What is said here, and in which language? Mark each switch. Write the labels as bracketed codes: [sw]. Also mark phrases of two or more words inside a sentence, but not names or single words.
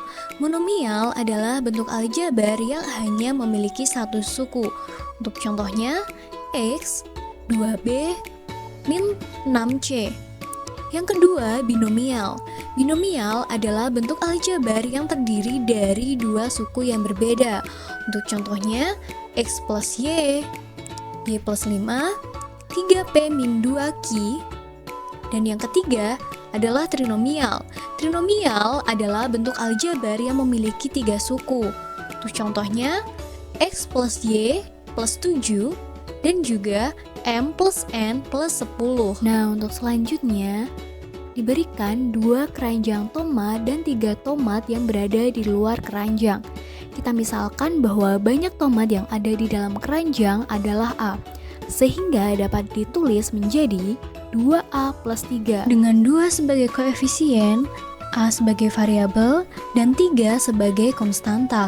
[id] Monomial adalah bentuk aljabar yang hanya memiliki satu suku. Untuk contohnya, x, 2b, min 6c. Yang kedua, binomial. Binomial adalah bentuk aljabar yang terdiri dari 2 suku yang berbeda. Untuk contohnya, x plus y plus 5, 3p min 2q. Dan yang ketiga adalah trinomial. Trinomial adalah bentuk aljabar yang memiliki 3 suku. Untuk contohnya, x plus y plus 7 dan juga M plus N plus 10. Nah, untuk selanjutnya, diberikan 2 keranjang tomat dan 3 tomat yang berada di luar keranjang. Kita misalkan bahwa banyak tomat yang ada di dalam keranjang adalah A, sehingga dapat ditulis menjadi 2A plus 3 dengan 2 sebagai koefisien, A sebagai variabel, dan 3 sebagai konstanta.